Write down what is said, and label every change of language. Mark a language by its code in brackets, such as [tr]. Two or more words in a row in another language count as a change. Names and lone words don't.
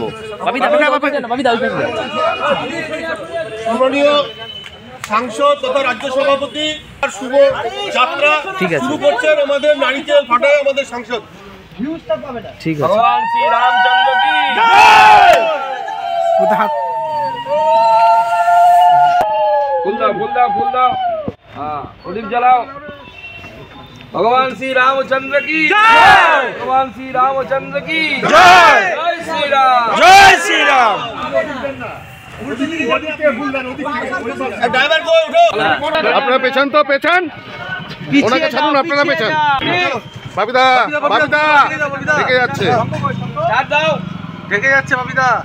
[bn] সম্মানীয় সাংসদ তথা রাজ্য সভাপতি শুভ যাত্রা শুরু করছেন আমাদের নারিকেল ফাটায় আমাদের সাংসদ। ঠিক আছে। [hi] भगवान श्री रामचंद्र की [bn] ফুল দাও ফুল দাও ফুল দাও। হ্যাঁ প্রদীপ জ্বালাও। [hi] भगवान श्री रामचंद्र की जय। भगवान श्री रामचंद्र की जय। जय श्री राम। [bn] জয় শ্রীরাম। আপনারা পেছন তো পেছন, ওনাকে ছাড়ুন, আপনারা পেছন। বাপিদা বাপিদা দেখে যাচ্ছে, চার দাও। দেখে যাচ্ছে বাপিদা।